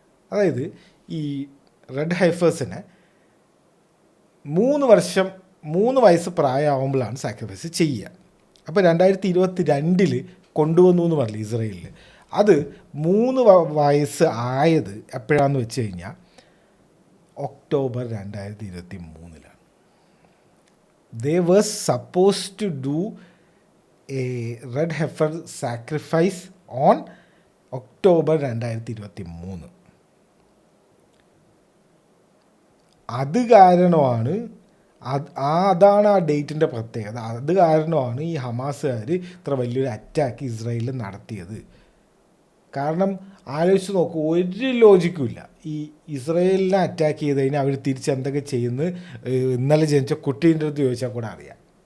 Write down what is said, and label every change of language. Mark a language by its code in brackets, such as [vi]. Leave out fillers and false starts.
[ml] അതായത് ഈ റെഡ് ഹൈഫേഴ്സിനെ 3 വയസ്സ് പ്രായമാകുമ്പോഴാണ് സാക്രിഫൈസ് ചെയ്യുക. അപ്പോൾ 2022 കൊണ്ടുവന്നു എന്ന് പറഞ്ഞില്ല ഇസ്രായേലിൽ. അത് 3 വയസ്സ് ആയത് എപ്പോഴാണെന്ന് വെച്ച് കഴിഞ്ഞാൽ October 2023. [en] They were supposed to do a red heifer sacrifice on October 2023. [ml] അത് കാരണമാണ്, അതാണ് ആ ഡേറ്റിൻ്റെ പ്രത്യേകത. അത് കാരണമാണ് ഈ ഹമാസുകാർ ഇത്ര വലിയൊരു അറ്റാക്ക് ഇസ്രായേലിൽ നടത്തിയത്. കാരണം ആലോചിച്ച് നോക്കൂ, ഒരു ലോജിക്കും ഇല്ല. ഈ ഇസ്രായേലിനെ അറ്റാക്ക് ചെയ്ത് കഴിഞ്ഞാൽ അവർ തിരിച്ച് എന്തൊക്കെ ചെയ്യുന്നു ഇന്നലെ ജനിച്ച കുട്ടീൻ്റെ അടുത്ത് ചോദിച്ചാൽ കൂടെ അറിയാം.